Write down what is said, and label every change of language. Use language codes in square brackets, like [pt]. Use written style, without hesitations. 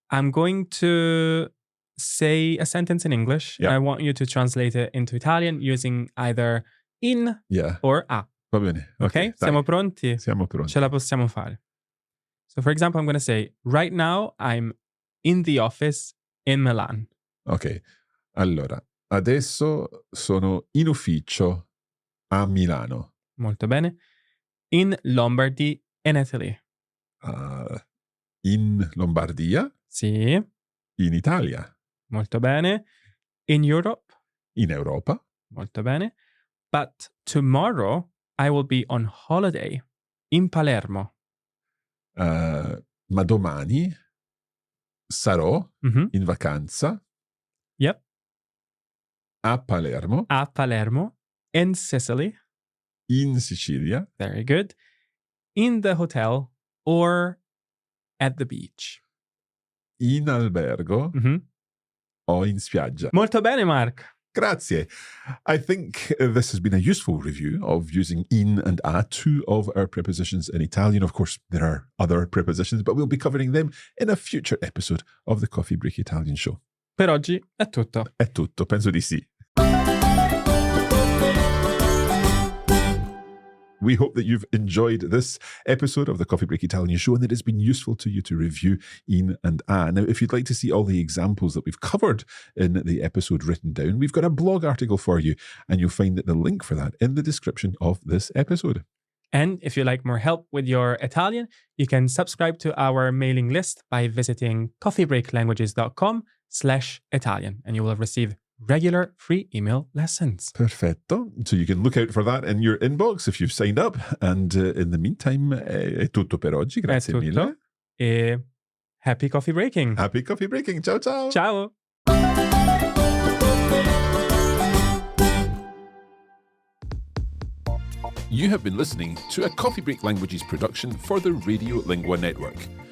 [en] I'm going to say a sentence in English. Yeah. I want you to translate it into Italian using either in or a. [it] Va bene. Ok? Siamo pronti? Siamo pronti. Ce la possiamo fare. [en] So, for example, I'm going to say, right now I'm in the office in Milan. Ok. [it] Allora, adesso sono in ufficio a Milano. Molto bene. [en] In Lombardy in Italy. [it] In Lombardia. Sì. In Italia. Molto bene. [en] In Europe. [it] In Europa. Molto bene. [en] But tomorrow I will be on holiday in Palermo. [it] Ma domani sarò in vacanza. [en] Yep. [it] A Palermo. A Palermo. [en] In Sicily. [it] In Sicilia. [en] Very good. In the hotel or at the beach. [it] In albergo o in spiaggia. Molto bene, Mark. Grazie. [en] I think this has been a useful review of using in and a, two of our prepositions in Italian. Of course, there are other prepositions, but we'll be covering them in a future episode of the Coffee Break Italian show. [it] Per oggi è tutto. È tutto, penso di sì. [en] We hope that you've enjoyed this episode of the Coffee Break Italian show and that it's been useful to you to review in and a. Now, if you'd like to see all the examples that we've covered in the episode written down, we've got a blog article for you, and you'll find the link for that in the description of this episode. And if you'd like more help with your Italian, you can subscribe to our mailing list by visiting coffeebreaklanguages.com/Italian, and you will receive regular free email lessons. [it] Perfetto. [en] So you can look out for that in your inbox if you've signed up. And in the meantime, [it] è tutto per oggi. Grazie mille. [en] E happy coffee breaking. Happy coffee breaking. [it] Ciao, ciao. Ciao. [en] You have been listening to a Coffee Break Languages production for the Radio Lingua Network.